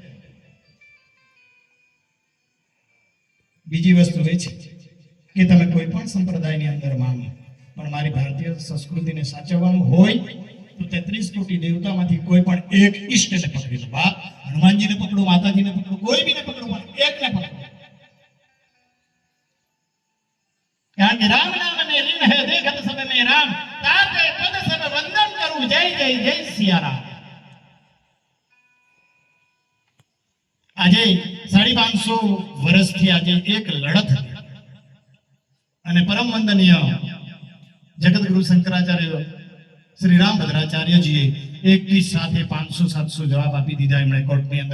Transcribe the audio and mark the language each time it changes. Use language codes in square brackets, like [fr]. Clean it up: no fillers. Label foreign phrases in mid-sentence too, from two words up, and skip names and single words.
[gu] બીજી વસ્તુ એ છે કે તમે કોઈ પણ સંપ્રદાયની અંદર માનો, પણ મારી ભારતીય સંસ્કૃતિને સાચવવાનું હોય તો 33 કોટી દેવતામાંથી કોઈ પણ એક ઈષ્ટને પકડી લો. બાપ હનુમાનજીને પકડો, માતાજીને પકડો, કોઈ બીને પકડો, પણ એકને પકડો. કારણ કે [hi] રામ નામ में लीन है देखत सब में राम, ताते पद सब वंदन करूं, जय जय जय सिया राम. [gu] આજે 550 વર્ષથી આજે એક લડત અને પરમ વંદનીય જગતગુરુ શંકરાચાર્ય શ્રી રામભદ્રાચાર્યજીએ એકની સાથે 500-700 જવાબ આપી દીધા એમણે કોર્ટની અંદર.